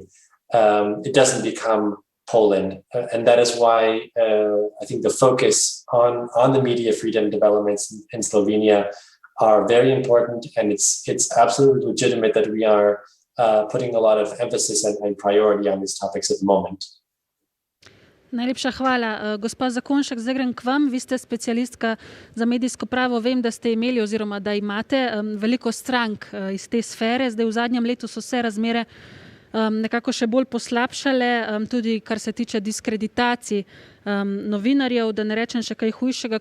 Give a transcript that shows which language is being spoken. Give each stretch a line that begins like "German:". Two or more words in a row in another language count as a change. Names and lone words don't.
English: It doesn't become Poland. And that is why I think the focus on the media freedom developments in Slovenia are very important. And it's absolutely legitimate that we are putting a lot of emphasis and priority on these topics at the moment.
Slovenian: Najlepša hvala. Gospa Zakonšek, zdaj grem k vam. Vi ste specialistka za medijsko pravo. Vem, da ste imeli oziroma da imate veliko strank iz te sfere. Zdaj v zadnjem letu so se razmere nekako še bolj poslabšale, tudi kar se tiče diskreditacij novinarjev, da ne rečem še kaj hujšega.